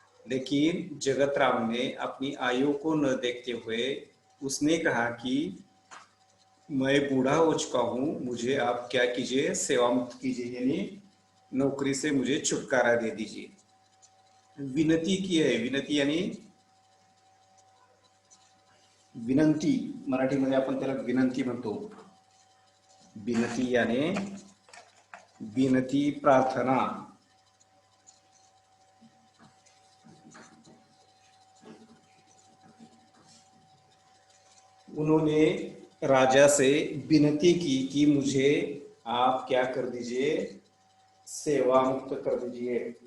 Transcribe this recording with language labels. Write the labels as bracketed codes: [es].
[hi] लेकिन जगतराम ने अपनी आयु को न देखते हुए उसने कहा कि मैं बूढ़ा हो चुका हूं, मुझे आप क्या कीजिए, सेवा मुक्त कीजिए, यानी नौकरी से मुझे छुटकारा दे दीजिए। विनती की है। विनती यानी [mr] विनंती, मराठीमध्ये आपण त्याला विनंती म्हणतो। [hi] विनती यानी विनती, प्रार्थना। उन्होंने राजा से विनती की कि मुझे आप क्या कर दीजिए, सेवा मुक्त कर दीजिए।